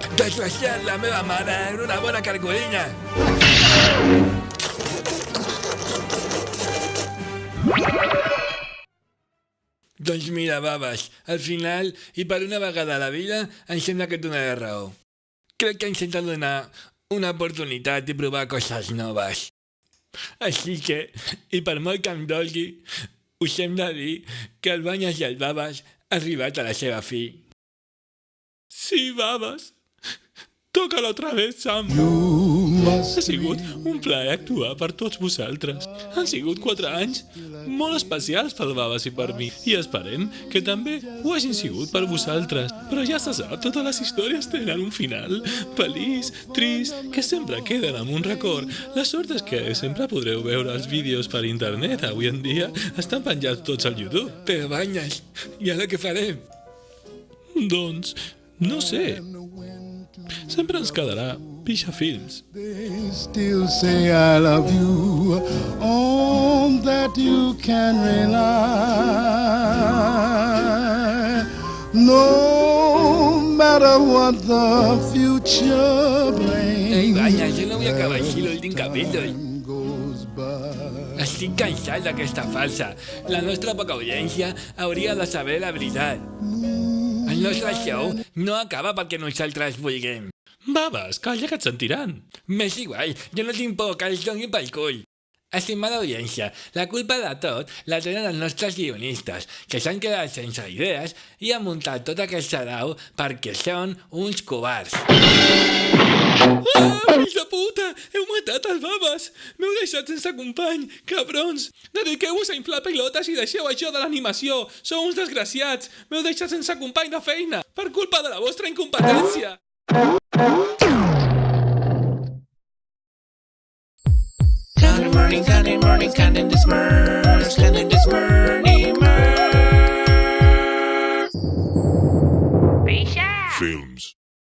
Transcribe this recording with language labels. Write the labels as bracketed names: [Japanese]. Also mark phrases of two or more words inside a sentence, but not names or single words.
[Catalan] Desgraciat, la meva mare era una bona carcolina. Doncs mira, baves, al final, i per una vegada a la vida, em sembla que et donaré raó. Crec que ens hem de donar una oportunitat i provar coses noves. Així que, i per molt que em dolgui, us hem de dir que el Banyes i el Baves ha arribat a la seva fi. Sí, baves. [Spanish] Tócalo otra vez, Sam. [Catalan] Ha sigut un plaer actuar per tots vosaltres. Han sigut 4 anys molt especials pel Baves i per mi. I esperem que també ho hagin sigut per vosaltres. Però ja se sap, totes les històries tenen un final feliç, trist, que sempre queden amb un record. La sort és que sempre podreu veure els vídeos per internet. Avui en dia estan penjats tots al YouTube. Però Banyes, i ara què farem? Doncs, no sé. Sempre ens quedarà Pixafilms. [English] They still say I love you, on that you can rely. No matter what the future brings. [Catalan] Ei, Banyes, jo no vull acabar així l'últim capítol. [English] Goes by. [Catalan] Estic cansat d'aquesta farsa. La nostra poca audiència hauria de saber la veritat. El nostre show no acaba perquè nosaltres vulguem. Baves, calla que et sentiran. M'és igual, jo no tinc por que els doni pel cul. Estimada audiència, la culpa de tot la tenen els nostres guionistes, que s'han quedat sense idees i han muntat tot aquest sarau perquè són uns covards. Ah, fills de puta! Heu matat el Baves! M'heu deixat sense company, cabrons! Dediqueu-vos a inflar pilotes i deixeu això de l'animació! Sou uns desgraciats! M'heu deixat sense company de feina! Per culpa de la vostra incompetència! Candy morning, candy this merge, candy this morning merge. Films.